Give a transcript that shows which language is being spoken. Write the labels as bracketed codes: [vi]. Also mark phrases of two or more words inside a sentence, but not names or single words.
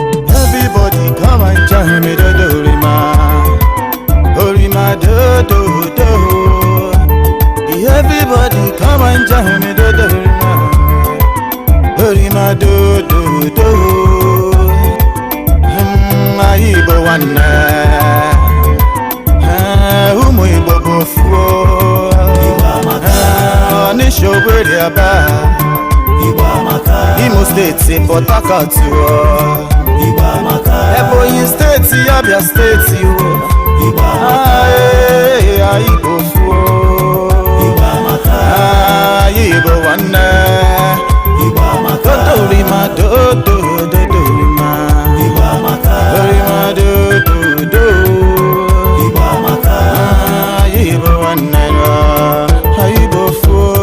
[en] Everybody come and join me, do do rima, oh rima do do do. Everybody come and join me, do do rima, oh rima do do do. [ig] Hmm, Igbo nwanne, eh, ụmụ Igbo bụ ofu o. Eh, Onitsha, Owerri, Aba, Imo State, Port Harcourt o. Ebonyi State, Abia State o. Ah, eh, ah, Igbo ofu o. Ah, Igbo nwanne. Dodo rima, dodo, dodo rima. Dodo rima, dodo, do. Ah, Igbo nwanne, ah, Igbo ofu o.